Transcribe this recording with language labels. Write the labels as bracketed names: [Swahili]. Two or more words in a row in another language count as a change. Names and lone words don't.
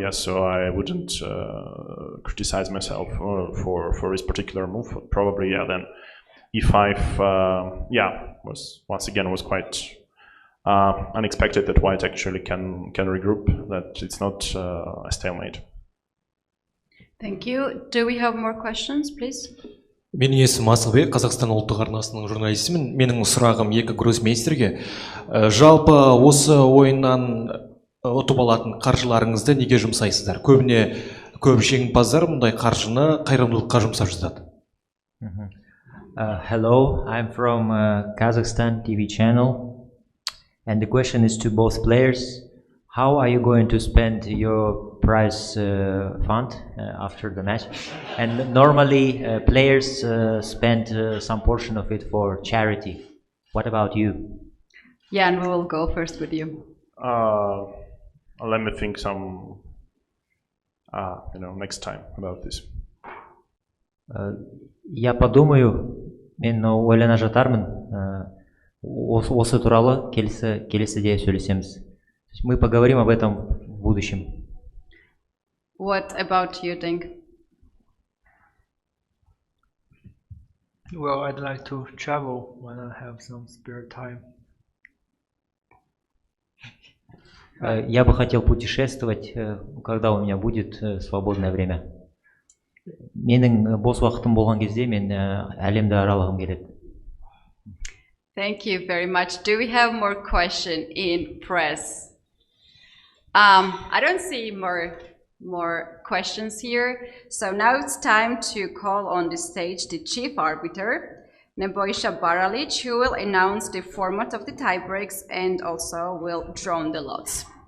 [English] So I wouldn't criticize myself for this particular move. Probably, then e5, was quite unexpected that white actually can regroup. That it's not a stalemate. Thank you. Do we have more questions, please? [Kazakh] Менің есімім Асылбек, Қазақстан ұлттық арнасының журналистімін. Менің сұрағым екі гроссмейстерге. Жалпы осы ойыннан ұтып алатын қаржыларыңызды неге жұмсайсыздар? Көбіне көп жеңімпаздар мұндай қаржыны қайырымдылыққа жұмсап жатады. [English] Hello, I'm from Kazakhstan TV channel, and the question is to both players. how are you going to spend your prize fund after the match? And normally players spend some portion of it for charity. What about you? Jan, we will go first with you. Let me think some, next time about this. [Russian] Я подумаю, [Kazakh] мен ойлана жатармын, осы туралы келесіде сөйлесеміз. [Russian] Мы поговорим об этом в будущем. [English] What about you, Ding? Well, I'd like to travel when I have some spare time. [Russian] Я бы хотел путешествовать, когда у меня будет свободное время. [Kazakh] Менің бос уақытым болған кезде мен әлемді аралағым келеді. [English] Thank you very much. Do we have more questions in press? I don't see more questions here. So now it's time to call on the stage the chief arbiter, Nebojša Baralic, who will announce the format of the tiebreaks and also will draw the lots.